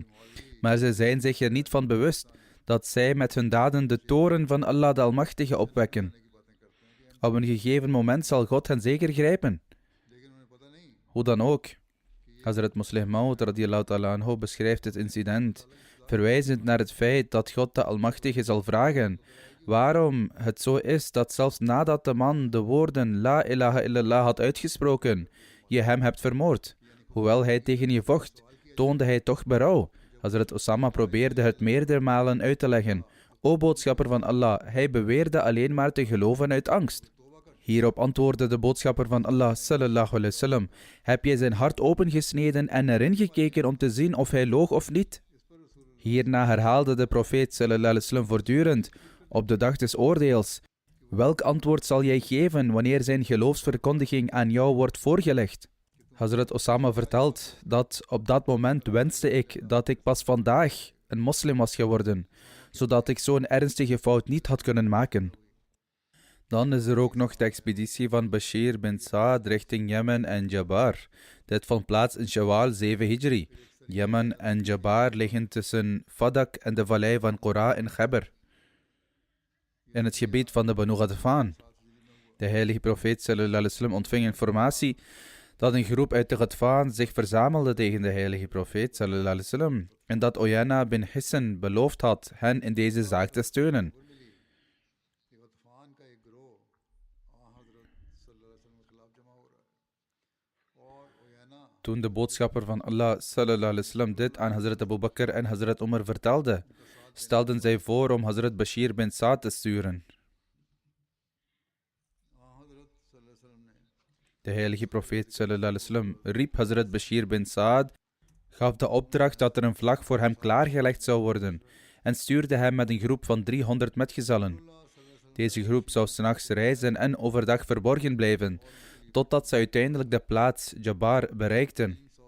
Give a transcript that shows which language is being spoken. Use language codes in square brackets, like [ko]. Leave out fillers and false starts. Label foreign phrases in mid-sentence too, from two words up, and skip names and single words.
[nl] Maar ze zijn zich er niet van bewust dat zij met hun daden de toorn van Allah de Almachtige opwekken. Op een gegeven moment zal God hen zeker grijpen. Hoe dan ook, Hazrat Muslih Maud [ar] رضي الله تعالى عنه [nl] beschrijft het incident, verwijzend naar het feit dat God de Almachtige zal vragen waarom het zo is dat zelfs nadat de man de woorden [ar] لا إله إلا الله [nl] had uitgesproken, je hem hebt vermoord. Hoewel hij tegen je vocht, toonde hij toch berouw. Hazrat Osama probeerde het meerdere malen uit te leggen. O boodschapper van Allah, hij beweerde alleen maar te geloven uit angst. Hierop antwoordde de boodschapper van Allah [ar] صلى الله عليه وسلم: [nl] heb jij zijn hart opengesneden en erin gekeken om te zien of hij loog of niet? Hierna herhaalde de profeet [ar] صلى الله عليه وسلم [nl] voortdurend: op de dag des oordeels, welk antwoord zal jij geven wanneer zijn geloofsverkondiging aan jou wordt voorgelegd? Hazrat Osama vertelt dat op dat moment wenste ik dat ik pas vandaag een moslim was geworden, zodat ik zo'n ernstige fout niet had kunnen maken. Dan is er ook nog de expeditie van Bashir bin Saad richting Jemen en Jabar. Dit vond plaats in Shawwal 7 Hijri. Jemen en Jabar liggen tussen Fadak en de vallei van Qura in Khyber, in het gebied van de Banu Ghatafan. De heilige profeet [ar] صلى الله عليه وسلم [nl] ontving informatie dat een groep uit de Ghatafan zich verzamelde tegen de heilige profeet [ar] صلى الله عليه وسلم [nl] en dat Uyayna bin Hisn beloofd had hen in deze zaak te steunen. Toen de boodschapper van Allah [ar] صلى الله عليه وسلم [nl] dit aan Hazrat Abu Bakr en Hazrat Umar vertelde, stelden zij voor om Hazrat Bashir bin Saad te sturen. De heilige profeet [ar] صلى الله عليه وسلم [nl] riep Hazrat Bashir bin Saad, gaf de opdracht dat er een vlag voor hem klaargelegd zou worden en stuurde hem met een groep van 300 metgezellen. Deze groep zou 's nachts reizen en overdag verborgen blijven, totdat ze uiteindelijk de plaats Jabar bereikten.